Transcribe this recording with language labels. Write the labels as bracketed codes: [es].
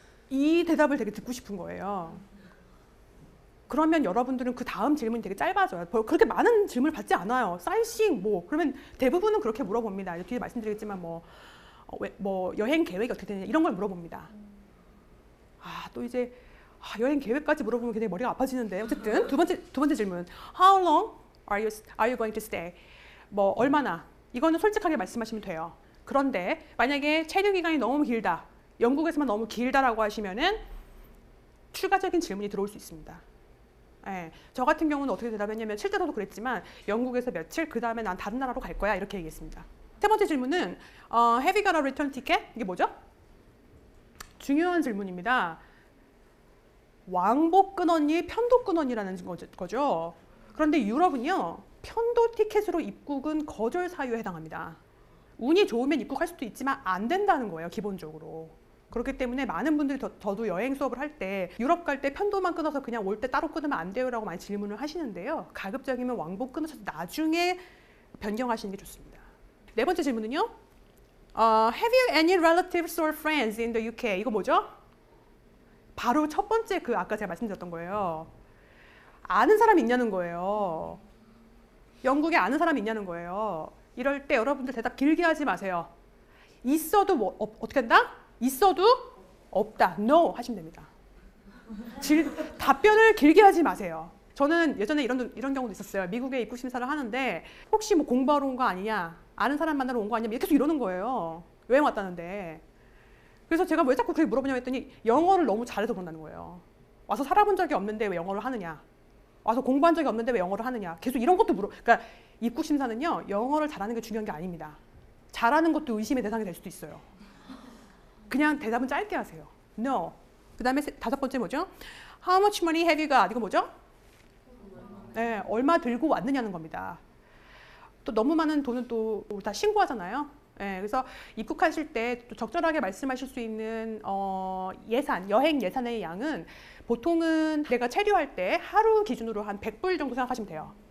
[ko] 이 대답을 되게 듣고 싶은 거예요. 그러면 여러분들은 그 다음 질문이 되게 짧아져요. 그렇게 많은 질문을 받지 않아요. 사이트시잉 뭐 그러면 대부분은 그렇게 물어봅니다. 뒤에 말씀드리겠지만 뭐 여행 계획이 어떻게 되냐 이런 걸 물어봅니다. 또 이제 여행 계획까지 물어보면 굉장히 머리가 아파지는데 어쨌든 두 번째 질문. [en] How long are you going to stay? [ko] 뭐 얼마나? 이거는 솔직하게 말씀하시면 돼요. 그런데 만약에 체류 기간이 너무 길다. 영국에서만 너무 길다라고 하시면은 추가적인 질문이 들어올 수 있습니다. 네, 저 같은 경우는 어떻게 대답했냐면 실제로도 그랬지만 영국에서 며칠 그 다음에 난 다른 나라로 갈 거야 이렇게 얘기했습니다. 세 번째 질문은 [en] Have you got a return ticket? [ko] 이게 뭐죠? 중요한 질문입니다. 왕복 끊었니 편도 끊었니라는 거죠. 그런데 유럽은요 편도 티켓으로 입국은 거절 사유에 해당합니다. 운이 좋으면 입국할 수도 있지만 안 된다는 거예요 기본적으로. 그렇기 때문에 많은 분들이 저도 여행 수업을 할 때 유럽 갈 때 편도만 끊어서 그냥 올 때 따로 끊으면 안 돼요 라고 많이 질문을 하시는데요. 가급적이면 왕복 끊으셔서 나중에 변경하시는 게 좋습니다. 네 번째 질문은요. [en] Have you any relatives or friends in the UK? [ko] 이거 뭐죠? 바로 첫 번째 아까 제가 말씀드렸던 거예요. 아는 사람이 있냐는 거예요. 영국에 아는 사람이 있냐는 거예요. 이럴 때 여러분들 대답 길게 하지 마세요. 있어도 어떻게 한다? 있어도 없다. [en] No [ko] 하시면 됩니다. 답변을 길게 하지 마세요. 저는 예전에 이런 경우도 있었어요. 미국에 입국 심사를 하는데 혹시 뭐 공부하러 온 거 아니냐? 아는 사람 만나러 온 거 아니냐? 계속 이러는 거예요. 여행 왔다는데. 그래서 제가 왜 자꾸 그렇게 물어보냐고 했더니 영어를 너무 잘해서 그런다는 거예요. 와서 살아본 적이 없는데 왜 영어를 하느냐? 와서 공부한 적이 없는데 왜 영어를 하느냐? 계속 이런 것도 그러니까 입국 심사는요. 영어를 잘하는 게 중요한 게 아닙니다. 잘하는 것도 의심의 대상이 될 수도 있어요. 그냥 대답은 짧게 하세요. [en] No. [ko] 그 다음에 다섯 번째 뭐죠? [en] How much money have you got? [ko] 이거 뭐죠? 네, 얼마 들고 왔느냐는 겁니다. 또 너무 많은 돈은 또 다 신고하잖아요. 네, 그래서 입국하실 때 또 적절하게 말씀하실 수 있는 여행 예산의 양은 보통은 내가 체류할 때 하루 기준으로 한 100불 정도 생각하시면 돼요.